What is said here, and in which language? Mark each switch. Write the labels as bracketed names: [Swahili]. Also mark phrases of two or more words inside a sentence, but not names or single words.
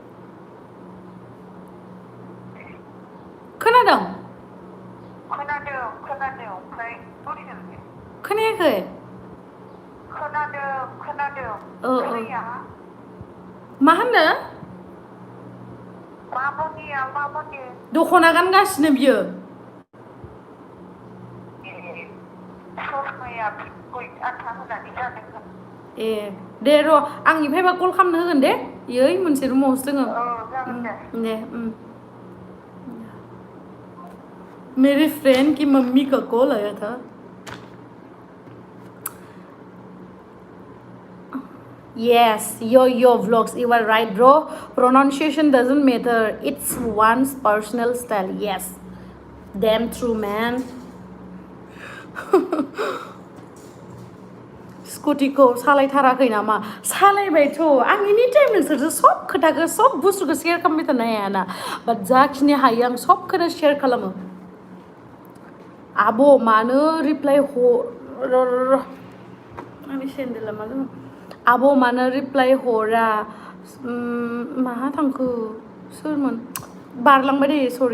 [Bodo] खोनादों ओमफ्राय खोनायाखै खोनादों मा होनदों दख'ना गानगासिनो बियो ए दे र' आंनिफ्रायबा कल खालामनो होगोन दे ओइ मोनसे रुमावसो दोङो दे [Hindi] मेरी फ्रेंड की मम्मी का कॉल आया था [English] Yes, your vlogs, you are right, bro. Pronunciation doesn't matter. It's one's personal style. Yes. Damn true, man. [Bodo] स्कुटिखौ सालायथाराखै नामा सालायबायथ' आं [English] any time [Bodo] नोंसोरजों सब खोथाखौ सब बुस्थुखौ शेयार खालामबाय थानो हायाना बाट जाखिनि हायो आं सबखौनो शेयार खालामो आब' मानो रिप्लाइ आंनि सेन्देला मा जादों आब' मानो रिप्लाइ हरा माहा थांखो सोरमोन बारलांबाय दे सरि